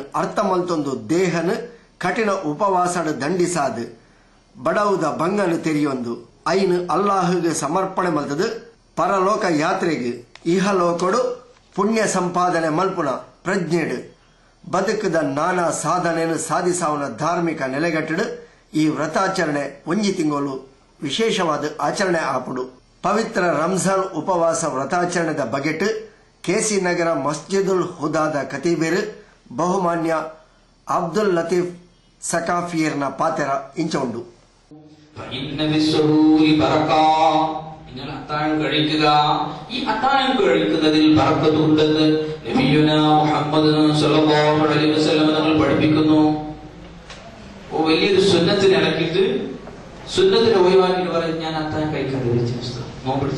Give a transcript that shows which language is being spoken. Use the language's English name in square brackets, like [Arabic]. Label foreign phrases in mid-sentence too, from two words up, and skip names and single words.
[Tulu] ಅರ್ಥ ಮಲ್ತೊಂದು ದೇಹನ ಕಠಿಣ ಉಪವಾಸಡು ದಂಡಿಸಾದು ಬಡವುದ ಬಂಗನು ತೆರೆಯೊಂದು ಐನು ಅಲ್ಲಾಹುಗೆ ಸಮರ್ಪಣೆ ಮಲ್ತದು ಪರಲೋಕ ಯಾತ್ರೆಗೆ ಇಹಲೋಕಡು ಪುಣ್ಯ ಸಂಪಾದನೆ ಮಲ್ಪುನ ಪ್ರಜ್ಞೆಡು ಬದುಕದ ನಾನಾ ಸಾಧನೆಯನ್ನು ಸಾಧಿಸಾವನ ಧಾರ್ಮಿಕ ನೆಲೆಗಟ್ಟಡು ಈ ವ್ರತಾಚರಣೆ ಒಂಜಿ ತಿಂಗಳು ವಿಶೇಷವಾದ ಆಚರಣೆ ಆಪುಡು. ಪವಿತ್ರ ರಂಜಾನ್ ಉಪವಾಸ ವ್ರತಾಚರಣೆದ ಬಗೆಟ್ ಕೆಸಿ ನಗರ ಮಸ್ಜಿದುಲ್ ಹುದಾದ ಕತೀಬೇರು ಬಹುಮಾನ್ಯ ಅಬ್ದುಲ್ ಲತೀಫ್ ಸಕಾಫಿಯರ್ನ ಪಾತೆರ ಇಂಚುಂಡು. [Malayalam] നിങ്ങൾ അത്താഴം കഴിക്കുക. ഈ അത്താഴം കഴിക്കുന്നതിൽ ബറക്കത്തുണ്ടെന്ന് നബിയുന മുഹമ്മദ് [Arabic] صلى الله عليه وسلم [Malayalam] തങ്ങൾ പഠിപ്പിക്കുന്നു. വലിയൊരു സുന്നത്തിന് ഇടയ്ക്കിട്ട് സുന്നത്തിന് ഒഴിവാക്കിയിട്ട് പറയും ഞാൻ അത്താഴം കഴിക്കാതെ നോമ്പിടിച്ചു.